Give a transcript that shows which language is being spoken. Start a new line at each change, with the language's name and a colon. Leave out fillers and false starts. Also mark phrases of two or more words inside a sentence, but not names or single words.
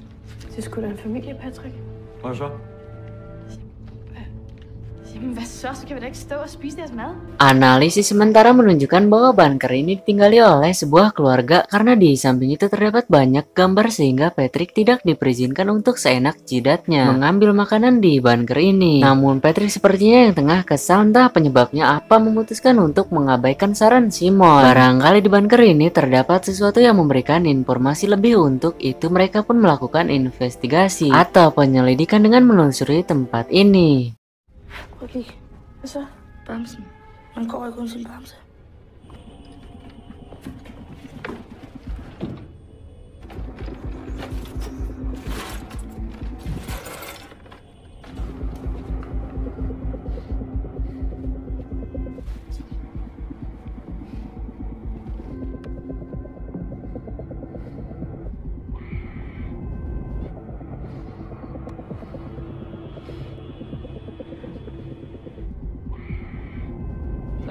Danish: Det er sgu da en familie, Patrick. Hvad så? Jamen hvad så? Så kan vi da ikke stå og spise deres mad?
Indonesian: Analisis sementara menunjukkan bahwa bunker ini ditinggali oleh sebuah keluarga karena di samping itu terdapat banyak gambar sehingga Patrick tidak diperkenankan untuk seenak jidatnya mengambil makanan di bunker ini. Namun Patrick sepertinya yang tengah kesal, entah penyebabnya apa, memutuskan untuk mengabaikan saran Simon. Barangkali di bunker ini terdapat sesuatu yang memberikan informasi lebih, untuk itu mereka pun melakukan investigasi atau penyelidikan dengan menelusuri tempat ini.
Danish: Prøv at kigge. Hvad så? Bamsen. Man går ikke uden sin bamse. Der er